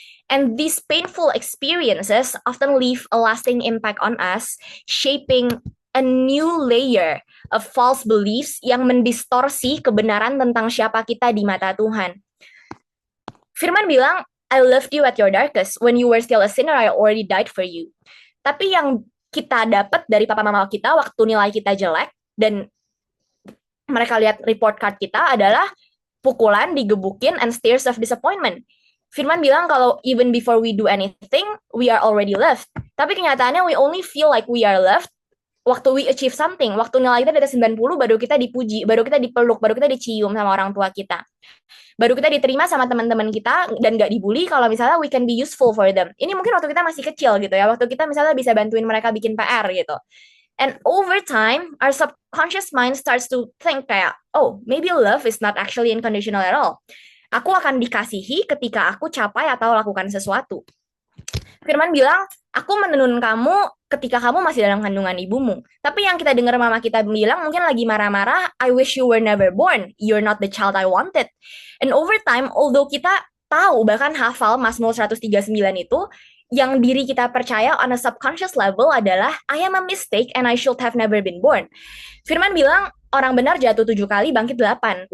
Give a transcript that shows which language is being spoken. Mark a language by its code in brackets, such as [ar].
[en] And these painful experiences often leave a lasting impact on us, shaping a new layer of false beliefs [id] yang mendistorsi kebenaran tentang siapa kita di mata Tuhan. Firman bilang, [en] I loved you at your darkest. When you were still a sinner, I already died for you. [id] Tapi yang kita dapat dari papa mama kita waktu nilai kita jelek dan mereka lihat report card kita adalah pukulan, digebukin, [en] and stares of disappointment. [id] Firman bilang kalau [en] even before we do anything, we are already loved. [id] Tapi kenyataannya [en] we only feel like we are loved waktu we achieve something. [id] Waktu nilai kita di atas 90, baru kita dipuji, baru kita dipeluk, baru kita dicium sama orang tua kita. Baru kita diterima sama teman-teman kita dan gak dibully kalau misalnya [en] we can be useful for them. [id] Ini mungkin waktu kita masih kecil gitu ya, waktu kita misalnya bisa bantuin mereka bikin PR gitu. [en] And over time, our subconscious mind starts to think kayak, oh, maybe love is not actually unconditional at all. [id] Aku akan dikasihi ketika aku capai atau lakukan sesuatu. Firman bilang, aku menenun kamu ketika kamu masih dalam kandungan ibumu. Tapi yang kita dengar mama kita bilang mungkin lagi marah-marah, [en] I wish you were never born. You're not the child I wanted. And over time, although [id] kita tahu bahkan hafal Mazmur 139 itu, yang diri kita percaya [en] on a subconscious level adalah I am a mistake and I should have never been born. [id] Firman bilang orang benar jatuh 7 kali, bangkit 8.